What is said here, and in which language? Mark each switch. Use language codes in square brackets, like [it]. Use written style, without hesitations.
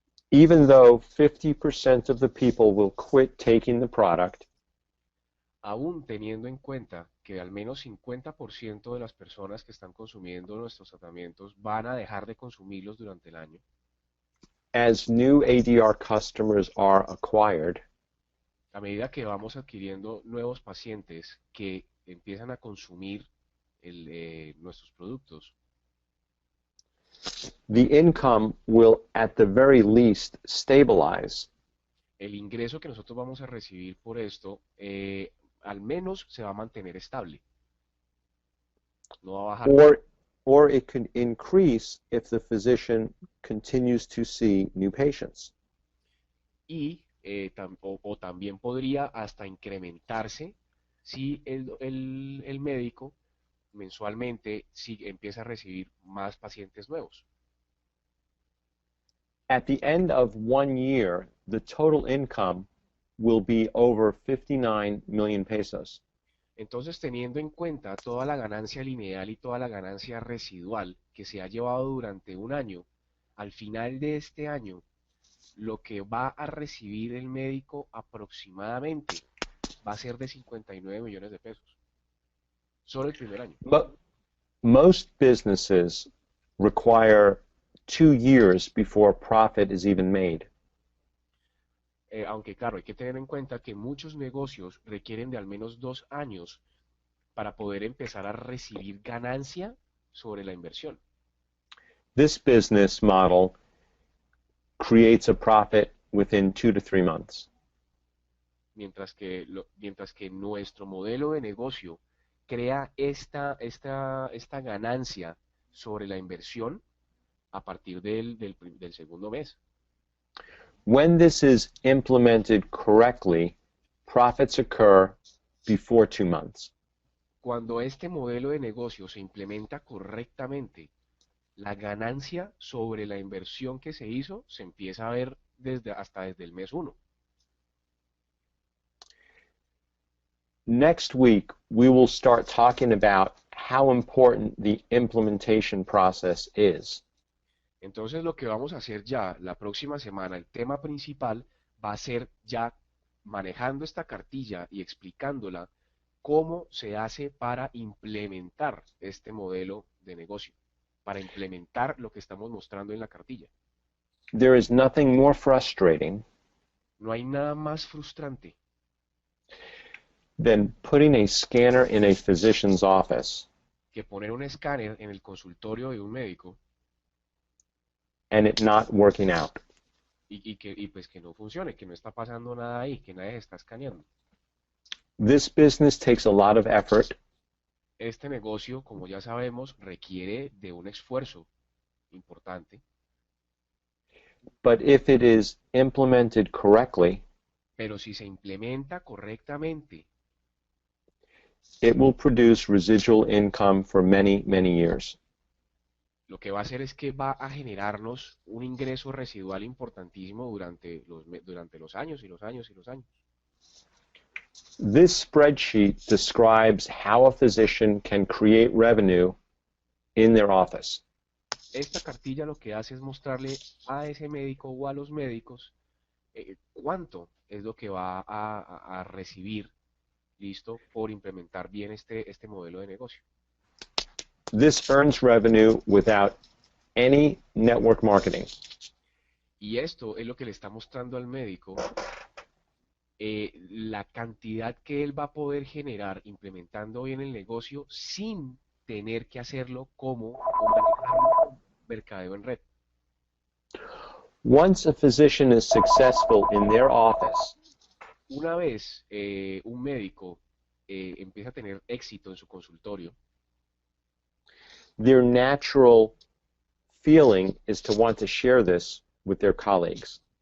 [en] Even though 50% of the people will quit taking the product, [es] Aún teniendo en cuenta que al menos 50% de las personas que están consumiendo nuestros tratamientos van a dejar de consumirlos durante el año, [en] as new ADR customers are acquired, [es] a medida que vamos adquiriendo nuevos pacientes que empiezan a consumir nuestros productos, [en] the income will at the very least stabilize. [es] el ingreso que nosotros vamos a recibir por esto al menos se va a mantener estable. No va a bajar. [en] Or it can increase if the physician continues to see new patients. [es] Y o también podría hasta incrementarse si el médico mensualmente si empieza a recibir más pacientes nuevos. [en] At the end of 1 year, the total income will be over 59 million pesos. [es] Entonces, teniendo en cuenta toda la ganancia lineal y toda la ganancia residual que se ha llevado durante un año, al final de este año, lo que va a recibir el médico aproximadamente va a ser de 59 millones de pesos. Solo el primer año. [en] Most businesses require 2 years before profit is even made. [es] Aunque claro, hay que tener en cuenta que muchos negocios requieren de al menos 2 años para poder empezar a recibir ganancia sobre la inversión. [en] This business model creates a profit within 2 to 3 months. [es] Mientras que nuestro modelo de negocio crea esta ganancia sobre la inversión a partir del segundo mes. [en] When this is implemented correctly, profits occur before 2 months. [es] Cuando este modelo de negocio se implementa correctamente, la ganancia sobre la inversión que se hizo se empieza a ver hasta desde el mes uno. [en] Next week, we will start talking about how important the implementation process is. [es] Entonces lo que vamos a hacer ya la próxima semana, el tema principal va a ser ya manejando esta cartilla y explicándola cómo se hace para implementar este modelo de negocio, para implementar lo que estamos mostrando en la cartilla. [en] There is nothing more frustrating [es] No hay nada más frustrante [en] than putting a scanner in a physician's office [es] que poner un escáner en el consultorio de un médico [en] and it not working out. [es] y pues que no funcione, que no está pasando nada ahí, que nadie está escaneando. [en] This business takes a lot of effort, [es] Este negocio, como ya sabemos, requiere de un esfuerzo importante, [en] but if it is implemented correctly, [es] pero si se implementa correctamente, [en] it will produce residual income for many, many years. [es] lo que va a hacer es que va a generarnos un ingreso residual importantísimo durante los años y los años y los años. [en] This spreadsheet describes how a physician can create revenue in their office. [es] Esta cartilla lo que hace es mostrarle a ese médico o a los médicos cuánto es lo que va a recibir, listo, por implementar bien este modelo de negocio. [en] This earns revenue without any network marketing. [es] Y esto es lo que le está mostrando al médico la cantidad que él va a poder generar implementando bien el negocio sin tener que hacerlo como mercadeo en red. [en] Once a physician is successful in their office, [es] Una vez un médico empieza a tener éxito en su consultorio, [en] their natural feeling is to want to share this with their colleagues.